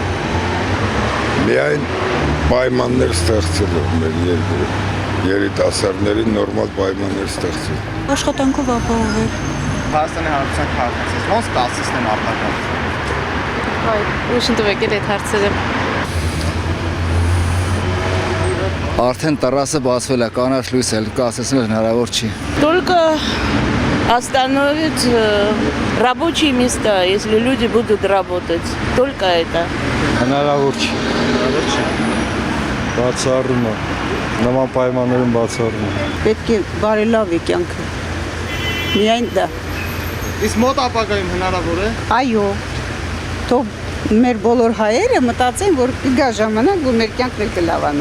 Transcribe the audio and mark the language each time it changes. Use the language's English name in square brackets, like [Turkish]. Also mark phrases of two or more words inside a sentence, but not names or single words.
[Armenian] Միայն պայմաններ ստեղծելով մեր երկրում, երիտասարդներին նորմալ պայմաններ ստեղծել։ Աշխատանքով ապահովել։ Հայաստանի Հանրապետության քաղաքացիներից ոնց կասեցնեն արտագաղթը։ Ուշ ընդվեկել այդ հարցերը։ Արդեն տռասը բացվել է, կանաչ լույս էլ կասեցնել հնարավոր չի։ [Russian] Только остановить рабочие места, если люди будут работать. Только это. [Armenian] Հնարավոր չի։ Բացառում է։ Նման պայմաններում բացառում է։ Պետք է բարելավի կյանքը։ Միայն դա։ Իսկ մոտ ապագայում հնարավոր է։ Այո։ Թող մեր բոլոր հայերը մտածեն, որ կգա ժամանակ, որ մեր կյանքն կլավանա։